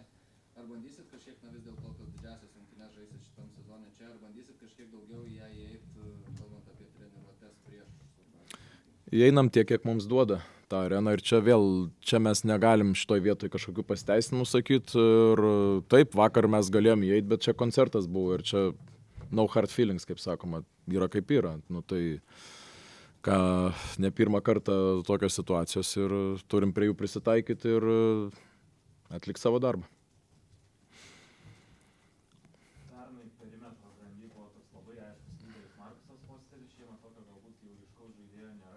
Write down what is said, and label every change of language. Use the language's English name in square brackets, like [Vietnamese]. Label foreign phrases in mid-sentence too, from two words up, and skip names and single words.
[Lithuanian] Ar bandysit kažkiek, vis dėlto tas didžiasias rungtynes žaisit šitam sezone čia, ar bandysit kažkiek daugiau į ją įeiti, kalbant apie treniruotes prieš? Įeinam tiek, kiek mums duoda tą areną, ir čia mes negalim šitoj vietoj kažkokių pasiteisinimų sakyti. Ir taip, vakar mes galėjom įeiti, bet čia koncertas buvo ir čia [English] no hard feelings, [Lithuanian] kaip sakoma, yra kaip yra. Nu, tai ne pirmą kartą tokios situacijos ir turim prie jų prisitaikyti ir atlikti savo darbą. Pernai perimetro grandy buvo toks labai aiškus lyderis Markusas Fosteris, šiemet tokio galbūt jau ryškaus žaidėjo nėra.